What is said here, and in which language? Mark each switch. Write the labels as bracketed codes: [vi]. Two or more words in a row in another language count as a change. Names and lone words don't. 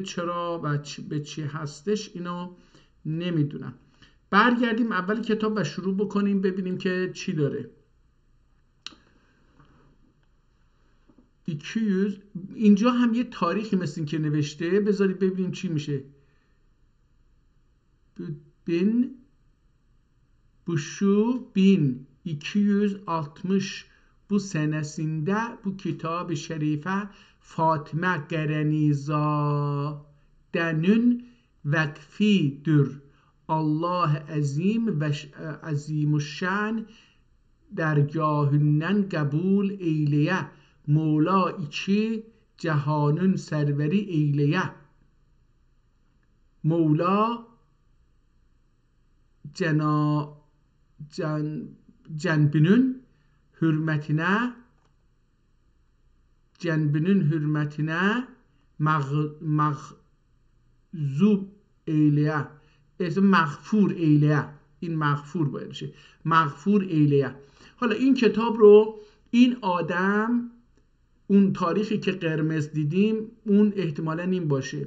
[fa] چرا و به چی هستش اینو نمیدونم. برگردیم اول کتاب و شروع بکنیم ببینیم که چی داره. 200 اینجا هم یه تاریخی مثل این که نوشته، بذارید ببینیم چی میشه. [tr] Bu şu 1260 bu senesinde bu kitab-ı şerife Fatime Gerenizade'nin vakfidir. Allah azim ve azimuşşan dergahünden kabul eyleye. Mola iki cehanın serveri eyleye. Mola cenbinin hürmetine مغضوب eyleye. اسم مغفور eyleye. [fa] این مغفور باید بشه. [tr] مغفور eyleye. [fa] حالا این کتاب رو این آدم، اون تاریخی که قرمز دیدیم اون احتمالاً این باشه.